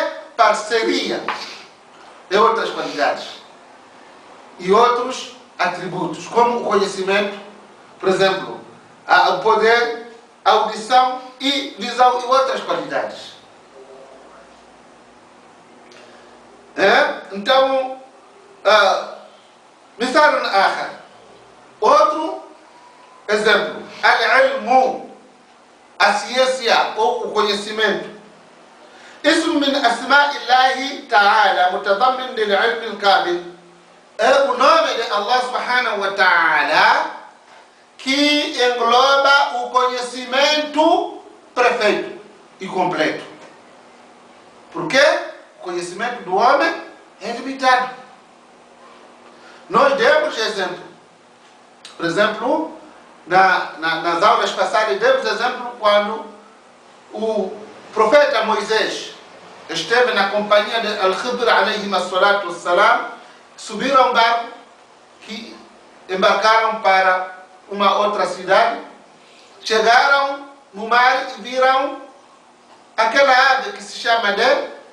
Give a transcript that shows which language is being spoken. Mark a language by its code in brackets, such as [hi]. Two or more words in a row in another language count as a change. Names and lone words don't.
[pt] Parceria de outras qualidades e outros atributos, como o conhecimento, por exemplo, o poder, a audição e visão e outras qualidades. Então, [ar] مثال آخر, [pt] outro exemplo, al-ilmu, a ciência ou o conhecimento. [ar] اسم من أسماء الله تعالى متضمن للعلم الكامل. [pt] É o nome de [ar] الله سبحانه وتعالى [pt] que engloba o conhecimento perfeito e completo. Por quê? O conhecimento do homem é limitado. Nós demos exemplo. Por exemplo, nas aulas passadas, demos exemplo quando o profeta Moisés esteve na companhia de Al-Khidr [ar] عليه الصلاة والسلام, [pt] subiram a um barco que embarcaram para uma outra cidade, chegaram no mar e viram aquela ave que se chama de